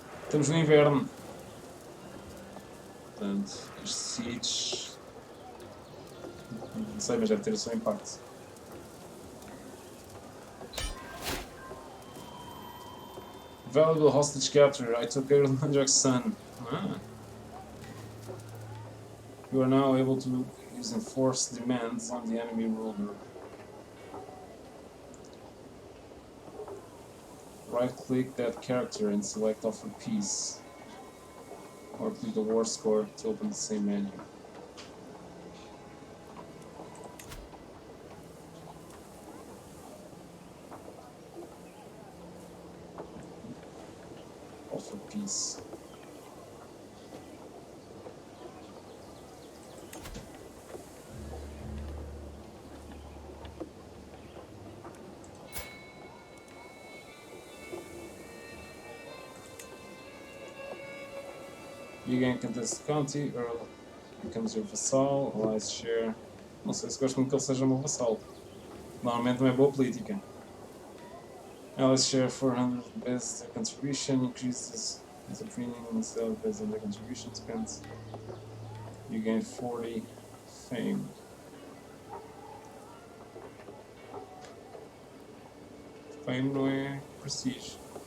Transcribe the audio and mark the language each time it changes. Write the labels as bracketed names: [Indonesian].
[Portuguese] Estamos no inverno. Portanto, este siege... Não sei, mas deve ter o seu impacto. [English] Valuable hostage capture. I took care of Mandrake's son. Ah. You are now able to use enforced demands on the enemy ruler. Right-click that character and select Offer Peace. Or click the war score to open the same menu. Offer Peace. You gain contest county, Earl becomes your vassal, allies share. [Portuguese] Não sei se gosto muito que ele seja meu vassal. Normalmente não é boa política. [English] Allies share 400 based their contribution, increases the premium instead of based on their contribution spent. You gain 40 fame. [Portuguese] Fame não é prestige.